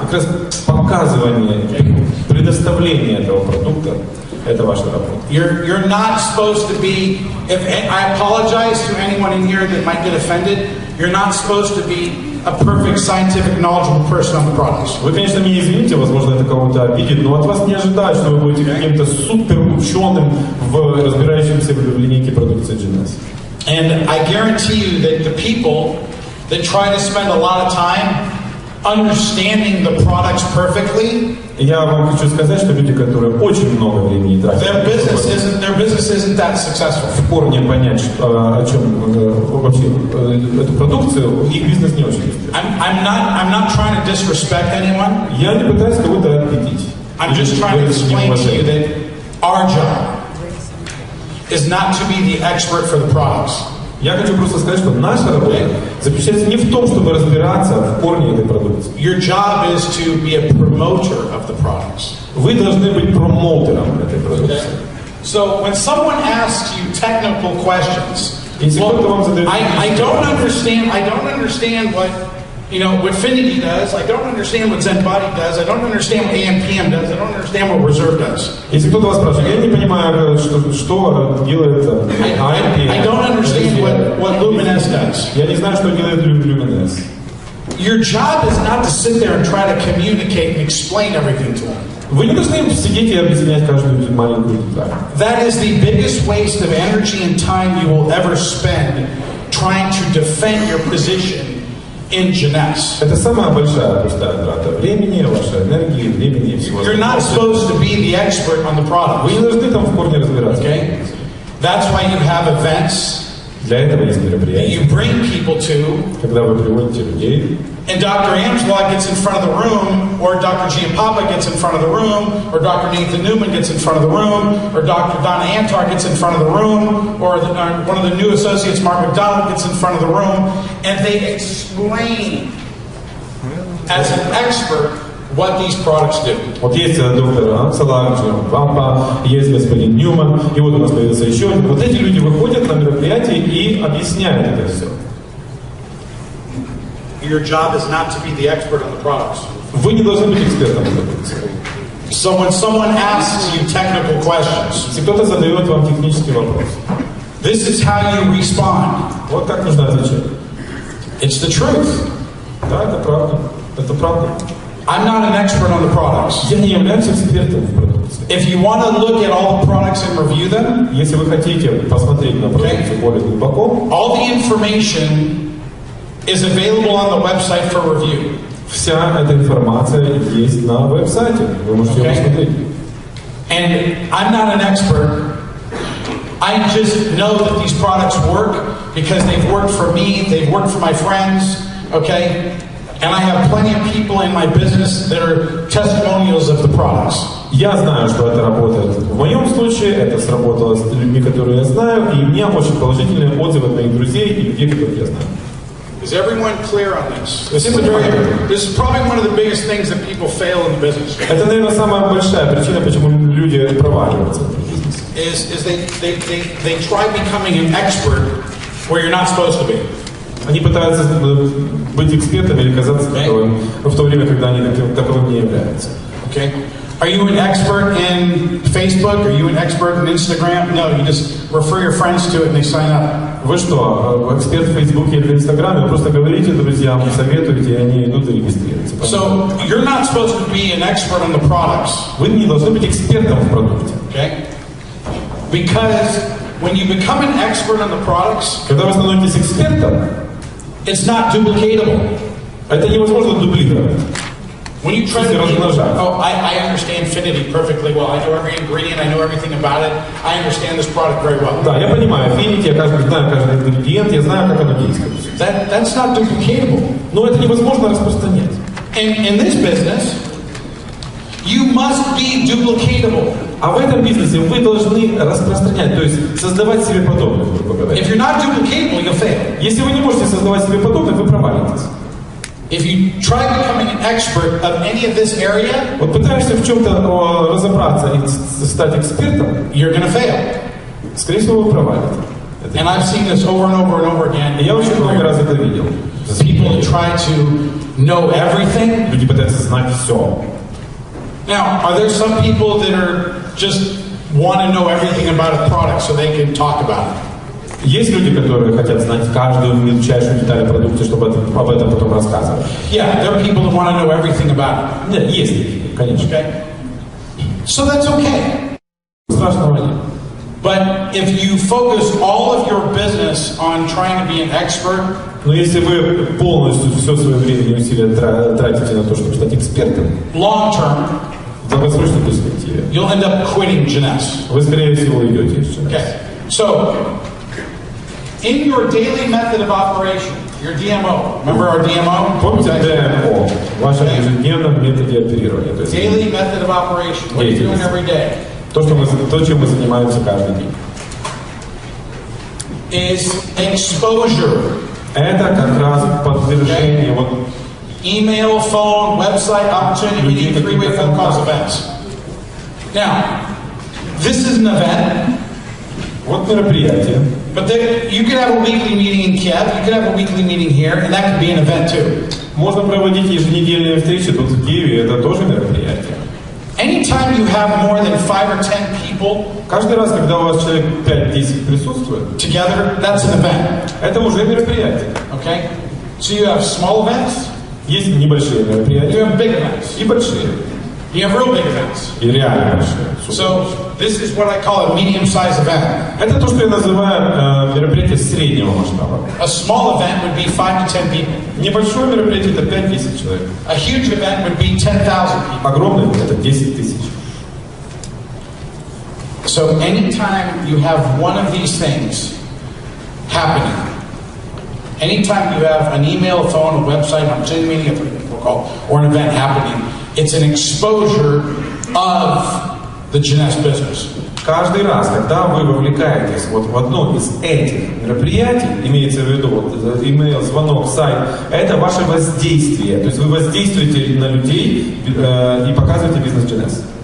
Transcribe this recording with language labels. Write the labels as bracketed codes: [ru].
[ru] Как раз показывание, предоставление этого продукта – это ваша работа. [en] You're not supposed to be. I apologize to anyone in here that might get offended. You're not supposed to be a perfect scientific knowledgeable person on the products. [ru] Вы, конечно, меня извините, возможно, это кого-то обидит, но от вас не ожидают, что вы будете каким-то супер ученым в разбирающимся в линейке продукции Jeunesse. [en] And I guarantee you that the people that try to spend a lot of time understanding the products perfectly, [ru] я вам хочу сказать, что люди, которые очень много времени тратят, [en] their business isn't that successful. [ru] В корне понять, о чем вообще эту продукцию, их бизнес не очень успешный. [en] I'm not trying to disrespect anyone. [ru] Я не пытаюсь кого-то обидеть. [en] I'm just trying to explain to you that our job is not to be the expert for the products. [ru] Я хочу просто сказать, что наша работа заключается не в том, чтобы разбираться в корне этой продукции. [en] Your job is to be a promoter of the products. [ru] Вы должны быть промоутером этой продукции. [en] So when someone asks you technical questions, I don't understand what You know, what Finity does, I don't understand what Zen Body does, I don't understand what AM/PM does, I don't understand what Reserve does. [ru] Если кто-то вас спрашивает, я не понимаю, что делает AM/PM. [en] I don't understand what Luminous does. [ru] Я не знаю, что делает Luminous. [en] Your job is not to sit there and try to communicate and explain everything to them. [ru] Вы не должны сидеть и объяснять каждую маленькую деталь. [en] That is the biggest waste of energy and time you will ever spend trying to defend your position in Jeunesse. [ru] Это самая большая пустая трата времени, вашей энергии, времени и всего. [en] You're not supposed to be the expert on the product. [ru] Вы не должны там в корне разбираться. [en] Okay? That's why you have events. [ru] Для этого есть мероприятия. [en] You bring people to. [ru] Когда вы приводите людей. [en] And Dr. Angela gets in front of the room, or Dr. Giampapa gets in front of the room, or Dr. Nathan Newman gets in front of the room, or Dr. Donna Antar gets in front of the room, or one of the new associates, Mark McDonald, gets in front of the room, and they explain as an expert what these products do. [ru] Вот есть доктор Амсала, Папа, есть господин Ньюман, и вот у нас появился еще один. Вот эти люди выходят на мероприятие и объясняют это все. [en] Your job is not to be the expert on the products. [ru] Вы не должны быть экспертом в продукции. [en] So when someone asks you technical questions, [ru] если кто-то задает вам технический вопрос, [en] this is how you respond. [ru] Вот как нужно отвечать. [en] It's the truth. [ru] Да, это правда. Это правда. [en] I'm not an expert on the products. [ru] Я не являюсь экспертом в продукции. [en] If you want to look at all the products and review them, [ru] если вы хотите посмотреть на продукцию более глубоко, [en] all the information is available on the website for review. [ru] Вся эта информация есть на веб-сайте. Вы можете ее посмотреть. [en] And I'm not an expert. I just know that these products work because they've worked for me, they've worked for my friends, okay? And I have plenty of people in my business that are testimonials of the products. [ru] Я знаю, что это работает. В моем случае это сработало с людьми, которые я знаю, и у меня очень положительные отзывы от моих друзей и людей, которых я знаю. [en] Is everyone clear on this? This is probably one of the biggest things that people fail in the business. [ru] Это, наверное, самая большая причина, почему люди проваливаются в бизнесе. [en] Is they try becoming an expert where you're not supposed to be. [ru] Они пытаются быть экспертами или казаться таковым, в то время, когда они таковым не являются. [en] Okay. Are you an expert in Facebook? Are you an expert in Instagram? No, you just refer your friends to it and they sign up. [ru] Вы что, эксперт в Фейсбуке или в Инстаграме? Вы просто говорите друзьям, советуете, и они идут и регистрируются. [en] So you're not supposed to be an expert on the products. [ru] Вы не должны быть экспертом в продукте. [en] Okay? Because when you become an expert on the products, [ru] когда вы становитесь экспертом, [en] it's not duplicatable. [ru] Это невозможно дублировать. [en] When you try to I understand Finity perfectly well. I know every ingredient. I know everything about it. I understand this product very well. [ru] Да, я понимаю Finity, я знаю каждый ингредиент, я знаю, как оно действует. [en] That's not duplicatable. [ru] Но это невозможно распространять. [en] In this business, you must be duplicatable. [ru] А в этом бизнесе вы должны распространять, то есть создавать себе подобных, грубо говоря. [en] If you're not duplicatable, you'll fail. [ru] Если вы не можете создавать себе подобных, вы провалитесь. [en] If you try becoming an expert of any of this area, [ru] вот пытаешься в чем-то разобраться и стать экспертом, [en] you're going to fail. [ru] Скорее всего, вы провалитесь. [en] And I've seen this over and over and over again. [ru] Я очень много раз это видел. [en] People try to know everything. [ru] Люди пытаются знать все. [en] Now, are there some people that are just want to know everything about a product so they can talk about it? [ru] Есть люди, которые хотят знать каждую мельчайшую деталь продукта, чтобы об этом потом рассказывать. [en] Yeah, there are people that want to know everything about it. [ru] Нет, есть такие, конечно. [en] Okay. So that's okay. [ru] Страшного нет. [en] But if you focus all of your business on trying to be an expert, [ru] но если вы полностью все свое время и усилия тратите на то, чтобы стать экспертом, [en] long term, [ru] в долгосрочной перспективе, [en] you'll end up quitting Jeunesse. [ru] Вы, скорее всего, уйдете из Jeunesse. [en] Okay. So, in your daily method of operation, your DMO, remember our DMO? [ru] Помните DMO, в вашем ежедневном методе оперирования. [en] Daily method of operation, what are you doing every day? [ru] То, чем мы занимаемся каждый день. [en] Is exposure. [ru] Это как раз подтверждение. Вот, [en] email, phone, website, opportunity meeting, three-way phone calls, events. Now, this is an event. [ru] Вот мероприятие. [en] But you could have a weekly meeting in Kiev, you could have a weekly meeting here, and that could be an event too. [ru] Можно проводить еженедельные встречи тут в Киеве, это тоже мероприятие. [en] Anytime you have more than 5 or 10 people, [ru] каждый раз, когда у вас человек 5-10 присутствует, [en] together, that's an event. [ru] Это уже мероприятие. [en] Okay? So you have small events, [ru] есть небольшие мероприятия, [en] you have big events, [ru] и большие. [en] You have real big events. [ru] И реально большие. [en] So this is what I call a medium-sized event. [ru] Это то, что я называю мероприятие среднего масштаба. [en] A small event would be 5 to 10 people. [ru] Небольшое мероприятие это 5-10 человек. [en] A huge event would be 10,000 people. [ru] Огромное это 10 тысяч. [en] So anytime you have one of these things happening, anytime you have an email, a phone, a website, an opportunity meeting, or an event happening, it's an exposure of the Jeunesse business. [ru] Каждый раз, когда вы вовлекаетесь вот в одно из этих мероприятий, имеется в виду вот, имейл, звонок, сайт, это ваше воздействие. То есть вы воздействуете на людей и показываете бизнес Jeunesse.